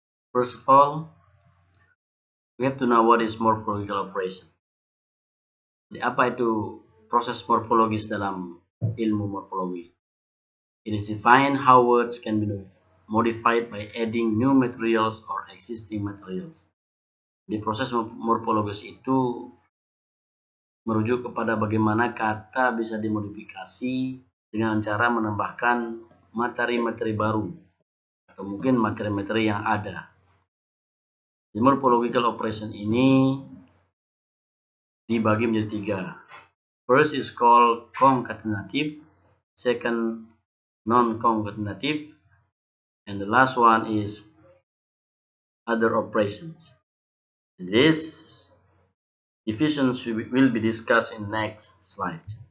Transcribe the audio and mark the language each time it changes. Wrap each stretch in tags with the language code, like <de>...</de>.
<en>First of all, we have to know what is morphological operation.</en> <id>Jadi, apa itu proses morfologis dalam ilmu morfologi?</id> <en>It is defined how words can be modified by adding new materials or existing materials.</en> <id>Di proses morfologis itu merujuk kepada bagaimana kata bisa dimodifikasi dengan cara menambahkan materi-materi baru atau mungkin materi-materi yang ada. Di morphological operation ini dibagi menjadi tiga.</id> <en>First is called concatenative, second non-concatenative, and the last one is other operations. This divisions will be discussed in next slide.</en>